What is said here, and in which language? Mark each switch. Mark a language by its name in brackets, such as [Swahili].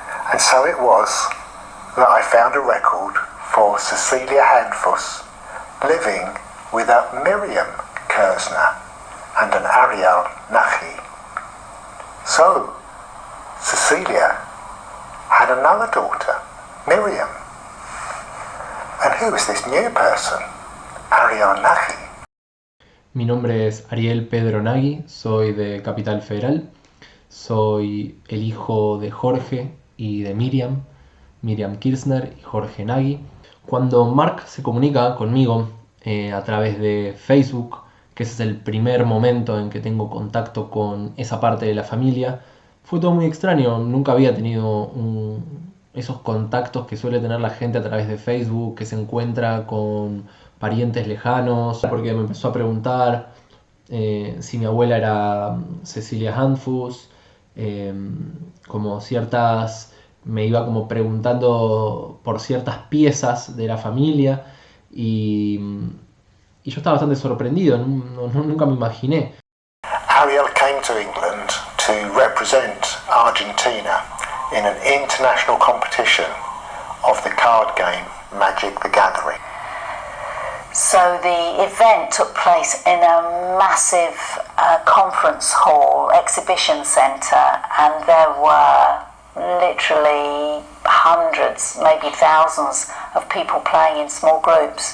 [English] And so it was that I found a record for Cecilia Handfuss living with a Miriam Kersner and an Ariel Nachi. So, Cecilia had another daughter, Miriam. And who was this new person, Ariel Nachi? [Spanish] Mi nombre es Ariel Pedro Nagy, soy de Capital Federal. Soy el hijo de Jorge y de Miriam Kirchner y Jorge Nagy. Cuando Mark se comunica conmigo a través de Facebook, que ese es el primer momento en que tengo contacto con esa parte de la familia, fue todo muy extraño. Nunca había tenido esos contactos que suele tener la gente a través de Facebook, que se encuentra con parientes lejanos, porque me empezó a preguntar si mi abuela era Cecilia Handfuss, como ciertas, me iba como preguntando por ciertas piezas de la familia, y yo estaba bastante sorprendido, nunca me imaginé. [English] Ariel came to England to represent Argentina in an international competition of the card game Magic the Gathering. So the event took place in a massive conference hall, exhibition centre, and there were literally hundreds, maybe thousands of people playing in small groups.